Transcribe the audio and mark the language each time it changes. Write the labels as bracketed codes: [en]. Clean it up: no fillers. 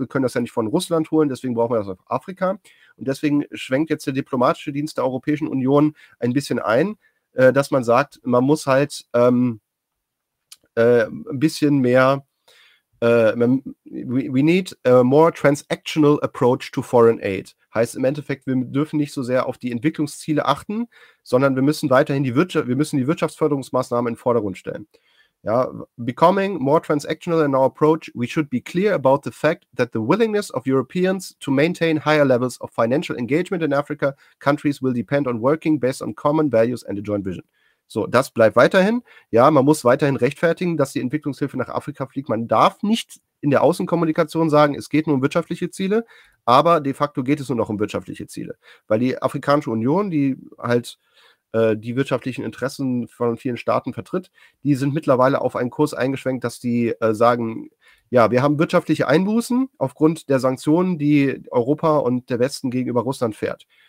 [de] Wir können das ja nicht von Russland holen. Deswegen brauchen wir das auf Afrika. Und deswegen schwenkt jetzt der diplomatische Dienst der Europäischen Union ein bisschen ein, dass man sagt, man muss halt ein bisschen mehr, [en] we need a more transactional approach to foreign aid. [de] Heißt im Endeffekt, wir dürfen nicht so sehr auf die Entwicklungsziele achten, sondern wir müssen weiterhin die Wirtschaftsförderungsmaßnahmen in den Vordergrund stellen. [en] Ja, becoming more transactional in our approach, we should be clear about the fact that the willingness of Europeans to maintain higher levels of financial engagement in Africa, countries will depend on working based on common values and a joint vision. [de] So, das bleibt weiterhin. Ja, man muss weiterhin rechtfertigen, dass die Entwicklungshilfe nach Afrika fliegt. Man darf nicht in der Außenkommunikation sagen, es geht nur um wirtschaftliche Ziele, aber de facto geht es nur noch um wirtschaftliche Ziele. Weil die Afrikanische Union, die halt die wirtschaftlichen Interessen von vielen Staaten vertritt, die sind mittlerweile auf einen Kurs eingeschwenkt, dass die sagen, ja, wir haben wirtschaftliche Einbußen aufgrund der Sanktionen, die Europa und der Westen gegenüber Russland fährt.